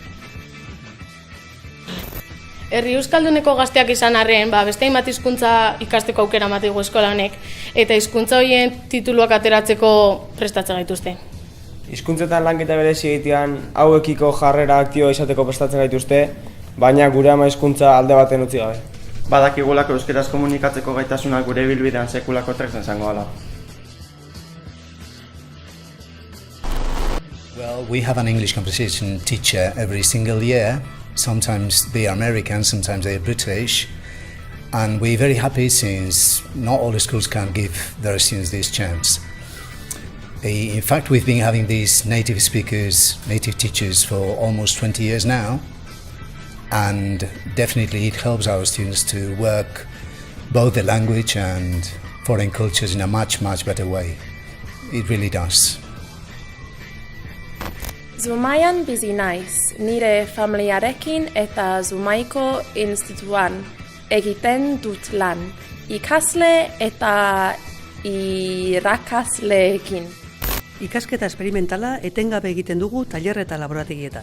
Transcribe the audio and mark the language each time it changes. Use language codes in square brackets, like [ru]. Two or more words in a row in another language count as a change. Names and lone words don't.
[eu] Herri euskalduneko gazteak izan arren, beste hainbat hizkuntza ikasteko aukera ematen digu eskola honek, eta hizkuntza horien tituluak ateratzeko prestatzen gaituzte. Hizkuntzetan lanketa berezi egitean hauekiko jarrera aktiboa izateko prestatzen gaituzte, baina gure ama hizkuntza alde baten utzi gabe. Badakigulako euskeraz komunikatzeko gaitasuna gure ibilbidean sekulako tresna izango dela. [en] Well, we have an English composition teacher every single year. Sometimes they are American, sometimes they are British. And we're very happy since not all the schools can give their students this chance. In fact, we've been having these native speakers, native teachers for almost 20 years now. And definitely it helps our students to work both the language and foreign cultures in a much better way. It really does. [eu] Zumaian bizi naiz, nire familiarekin eta Zumaiko institutuan egiten dut lan, ikasle eta irakasleekin. Ikasketa esperimentala etengabe egiten dugu tailer eta laborategietan.